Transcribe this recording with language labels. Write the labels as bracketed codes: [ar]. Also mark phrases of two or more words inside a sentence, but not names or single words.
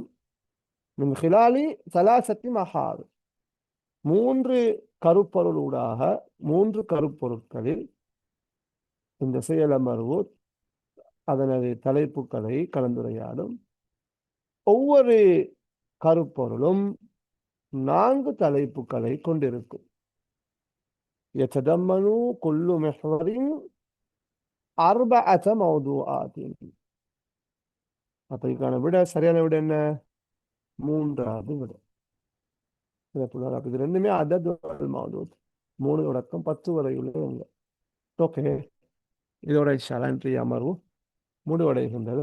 [ar] من خلال ثلاثة محاور [ta] 3 கருப்பொருளூடாக 3 கருப்பொருட்களில் இந்த செயலமர்வு அதனது தலைப்புகளை கலந்துரையாடும். ஒவ்வொரு கருப்பொருளும் 4 தலைப்புகளை கொண்டிருக்கும். [ar] يتضمن كل محور 4 موضوعات. [ta] அப்ப இதுக்கான விட சரியான விட என்ன? 3வது விட. இது ரெண்டுமே அதது மௌதூத். 3 தொடக்கம் 10 வரை உள்ள. ஓகே, இதோட [ar] إن شاء الله [ta] இன்றைய அமர்வு முடிவடைகின்றது.